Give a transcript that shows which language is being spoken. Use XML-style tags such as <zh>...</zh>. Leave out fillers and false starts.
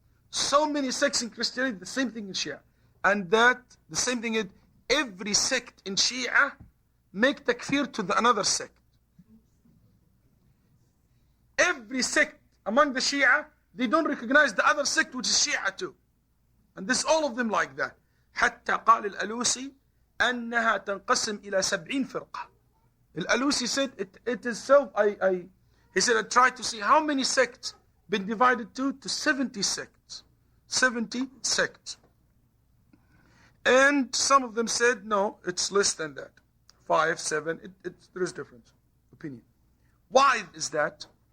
<en>So many sects in Christianity, the same thing in Shi'ah. And that, the same thing is, every sect in Shi'ah make takfir to another sect. Every sect among the Shi'ah, they don't recognize the other sect which is Shi'ah too. And this all of them like that.</en> <ar>حتى قال الألوسي أنها تنقسم إلى 70 فرقة.</ar> <en>Al-Alusi said it is so. He said I tried to see how many sects been divided to 70 sects. 70 sects. And some of them said no, it's less than that. 5, 7, there is different opinion. Why is that?</en>